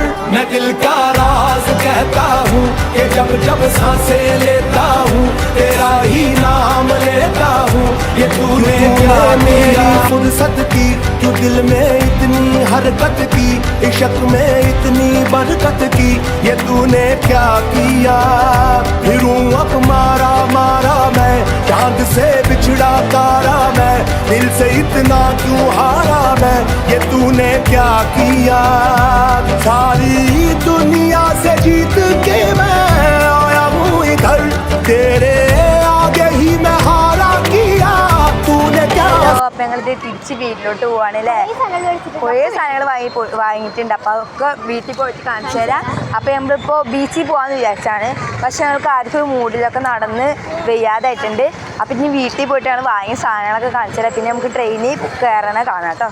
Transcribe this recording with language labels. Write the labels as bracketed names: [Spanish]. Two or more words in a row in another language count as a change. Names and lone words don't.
[Hindi] मैं दिल का राज कहता हूँ कि जब जब सांसें लेता हूँ तेरा ही नाम लेता हूँ, ये तूने क्या मेरी फुर्सत की, क्यों दिल में इतनी हरकत की, इश्क में इतनी बरकत की, ये तूने क्या किया, फिरूं अब मारा मारा मैं, चांद से बिछड़ा तारा मैं, दिल से इतना क्यों हारा मैं, ये तूने क्या किया. सारी दुनिया से जीत के मैं आया हूँ इधर, तेरे आगे ही मैं हारा किया, तूने क्या. [Malayalam] അപ്പം ഞങ്ങളിത് തിരിച്ച് വീട്ടിലോട്ട് പോവാണല്ലേ. കുറേ സാധനങ്ങൾ വാങ്ങിയിട്ടുണ്ട്. അപ്പോൾ അതൊക്കെ വീട്ടിൽ പോയിട്ട് കാണിച്ചു തരാം. അപ്പോൾ നമ്മളിപ്പോൾ ബീച്ചിൽ പോകാമെന്ന് വിചാരിച്ചാണ്, പക്ഷെ ഞങ്ങൾക്ക് ആർക്കും മൂഡിലൊക്കെ നടന്ന് വയ്യാതായിട്ടുണ്ട്. അപ്പം ഇനി വീട്ടിൽ പോയിട്ടാണ് വാങ്ങിയ സാധനങ്ങളൊക്കെ കാണിച്ചു തരാം. പിന്നെ നമുക്ക് ട്രെയിനിൽ കയറണ കാണാം കേട്ടോ.